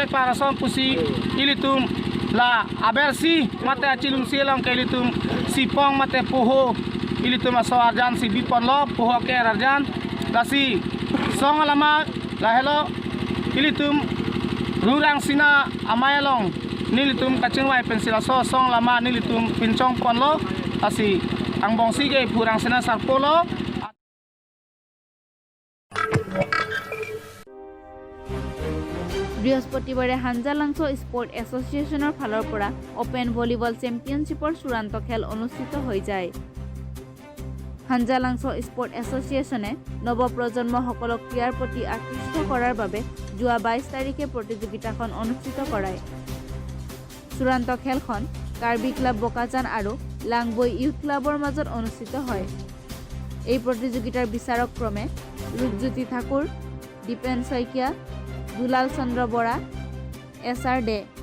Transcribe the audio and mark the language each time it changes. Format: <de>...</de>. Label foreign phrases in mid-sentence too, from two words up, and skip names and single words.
<mjw>declaração pusi ilitum la abersi mate achilung silang ke ilitum sipong mate poho ilitum aso arjan si bipon lo poho ke arjan lasi song alama la hello ilitum rurang sina amayalong nilitum kachingwai pensila so song lama nilitum pinchong pon lo lasi ang bongsi ke purang sina sarpolo</mjw> <as>বৃহস্পতিবাৰে হাঞ্জা লাংছ স্পৰ্ট এছ'চিয়েশ্যনৰ ফালৰ পৰা</as> <en>open volleyball championship</en> <as>চূড়ান্ত খেল অনুষ্ঠিত হৈ যায় হাঞ্জা লাংছ স্পৰ্ট এছ'চিয়েশ্যনে নৱপ্ৰজন্মসকলক ক্ৰীড়াৰ প্ৰতি আকৃষ্ট কৰাৰ বাবে যোৱা 22 তাৰিখে প্ৰতিযোগিতাখন অনুষ্ঠিত কৰায় চূড়ান্ত খেলখন কাৰ্বি ক্লাব বোকাজান আৰু লাংবৈ ইউথ ক্লাবৰ মাজত অনুষ্ঠিত হয় এই প্ৰতিযোগিতাৰ বিচাৰক ক্ৰমে ৰূপজ্যোতি ঠাকুৰ দীপেন শইকীয়া দুলাল চন্দ্ৰ বৰা এছআৰ ডে</as>